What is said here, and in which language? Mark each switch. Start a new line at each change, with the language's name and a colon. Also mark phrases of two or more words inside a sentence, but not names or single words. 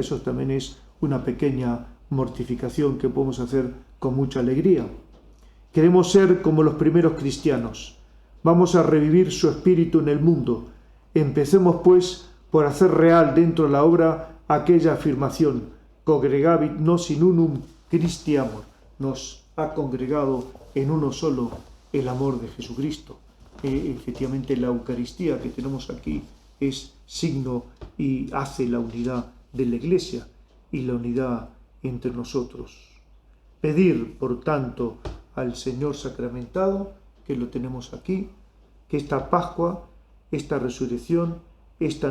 Spanish: Eso también es una pequeña mortificación que podemos hacer con mucha alegría. Queremos ser como los primeros cristianos. Vamos a revivir su espíritu en el mundo. Empecemos, pues, por hacer real dentro de la obra aquella afirmación:
Latin: congregavit nos in unum Christi amor.
Spanish: Nos ha congregado en uno solo el amor de Jesucristo. Efectivamente, la Eucaristía que tenemos aquí es signo y hace la unidad de la Iglesia y la unidad entre nosotros. Pedir, por tanto, al Señor sacramentado, que lo tenemos aquí, que esta Pascua, esta resurrección, esta